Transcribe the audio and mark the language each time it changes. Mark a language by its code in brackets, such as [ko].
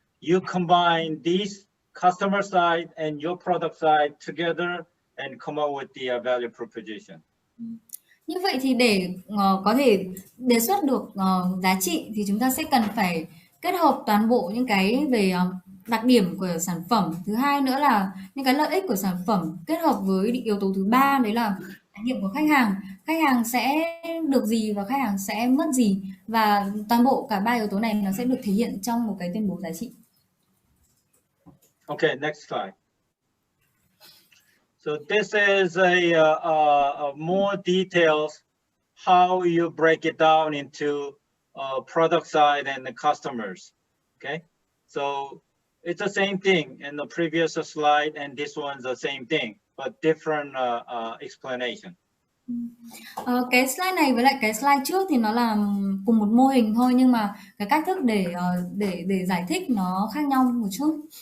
[en] You combine these customer side and your product side together and come up with the value proposition. [vi] Như vậy thì để có thể đề xuất được giá trị thì chúng ta sẽ cần phải kết hợp toàn bộ những cái về đặc điểm của sản phẩm. Thứ hai nữa là những cái lợi ích của sản phẩm kết hợp với yếu tố thứ ba, đấy là trải nghiệm của khách hàng. Khách hàng sẽ được gì và khách hàng sẽ mất gì, và toàn bộ cả ba yếu tố này nó sẽ được thể hiện trong một cái tuyên bố giá trị. [en] Okay, next slide. So this is a more details how you break it down into product side and the customers. Okay, so it's the same thing in the previous slide, and this one's the same thing, but different explanation. [vi] Cái slide này với lại cái slide trước thì nó là cùng một mô hình thôi, nhưng mà cái cách thức để giải thích nó khác nhau một chút.